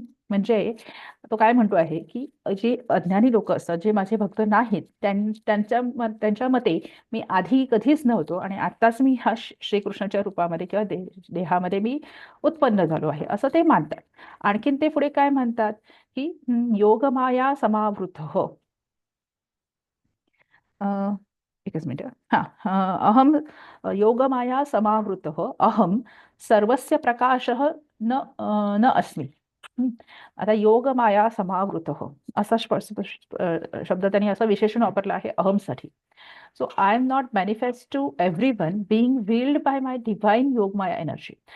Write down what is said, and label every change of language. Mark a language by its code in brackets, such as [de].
[mr] म्हणजे तो काय म्हणतो आहे की जे अज्ञानी लोक असतात, जे माझे भक्त नाहीत, त्यांच्या मते मी आधी कधीच नव्हतो आणि आत्ताच मी हा श्रीकृष्णाच्या रूपामध्ये किंवा देहामध्ये मी उत्पन्न झालो आहे, असं ते मानतात. आणखीन ते पुढे काय म्हणतात की [sa] योगमाया समावृतः. [mr] एकच मिनिट. [sa] अहम योगमाया समावृतः अहम सर्वस्य प्रकाशः न अस्मि. [mr] आता [sa] योगमाया समावृतः [mr] असा शब्द त्यांनी असं विशेषण वापरलं आहे अहमसाठी. [en] So I am not manifest to everyone, being willed by my divine Yogmaya energy.